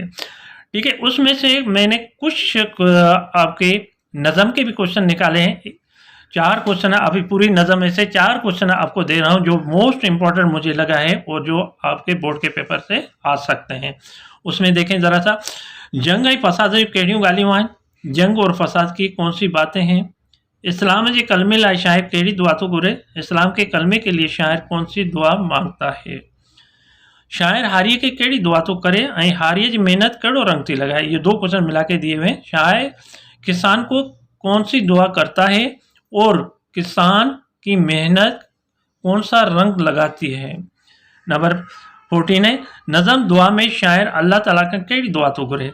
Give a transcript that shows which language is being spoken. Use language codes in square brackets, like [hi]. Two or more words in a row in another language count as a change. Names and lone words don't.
[ur] ٹھیک ہے، اس میں سے میں نے کچھ آپ کے نظم کے بھی کوئسچن نکالے ہیں. 4 کوئسچن ہے، ابھی پوری نظم میں سے 4 کوئسچن آپ کو دے رہا ہوں جو [en] most important [ur] مجھے لگا ہے اور جو آپ کے بورڈ کے پیپر سے آ سکتے ہیں. اس میں دیکھیں ذرا سا, [sd] जंग ऐं फसाद जूं कहिड़ियूं ॻाल्हियूं आहिनि। [ur] جنگ اور فساد کی کون سی باتیں ہیں. [sd] इस्लाम के कलमे लाइ शायर कहिड़ी दुआ तो घुरे। [ur] اسلام کے کلمے کے لیے شاعر کون سی دعا مانگتا ہے. [sd] शायर हारिए के कहिड़ी दुआ तो करे ऐं हारिए जी मेहनत कहिड़ो रंग थी लगाए। [ur] یہ 2 کوئسچن ملا کے دیے ہوئے۔ شاعر کسان کو کون سی دعا کرتا ہے اور کسان کی محنت کون سا رنگ لگاتی ہے. نمبر 14 ہے, [sd] नज़म दुआ में शायर अल्लाह ताला का कहिड़ी दुआ तो घुरे।